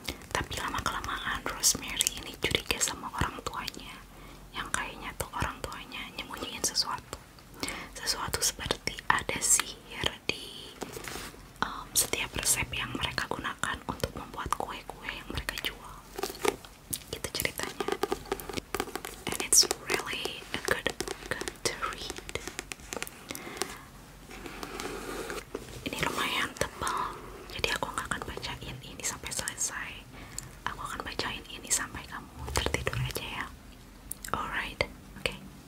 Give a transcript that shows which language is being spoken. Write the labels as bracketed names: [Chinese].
[Indonesian] Tapi lama-kelamaan Rosemary ini curiga sama orang tuanya, yang kayaknya tuh orang tuanya nyembunyiin sesuatu. Sesuatu seperti ada sihir di setiap resep yang mereka gunakan untuk membuat kue-kue yang mereka jual. Gitu ceritanya. [English] And it's really a good book to read. [Indonesian] Ini lumayan tebal, jadi aku gak akan bacain ini sampai selesai. Aku akan bacain ini sampai kamu tertidur aja ya. [English] Alright, okay.